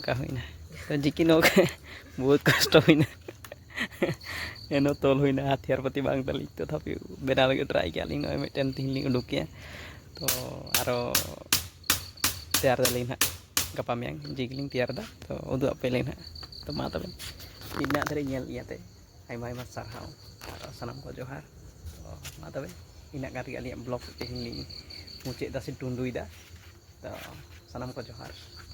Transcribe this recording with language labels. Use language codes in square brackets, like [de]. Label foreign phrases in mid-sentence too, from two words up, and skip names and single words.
[sat] नोका हुईना तो जिकी नो [hi] बहुत कष्ट [sat] हुईना एनो तोल हुईना हथियार पति बांग तली तो थापि बेना लगे ट्राई के आलिंग नय मिटन तीन लिंग उडुक के तो आरो तैयार दालिंग ना गपा मेंग जिगलिंग तैयार दा तो उदुआ पे लेना तो मा तबे इना धरे नेल इयाते आयमा आयमा सारहाव और सानाम को जोहार तो मा तबे इना गारि आलिया ब्लॉग तेहिं लिंग मुचे दा से टुंडुई दा तो सानाम को जोहार।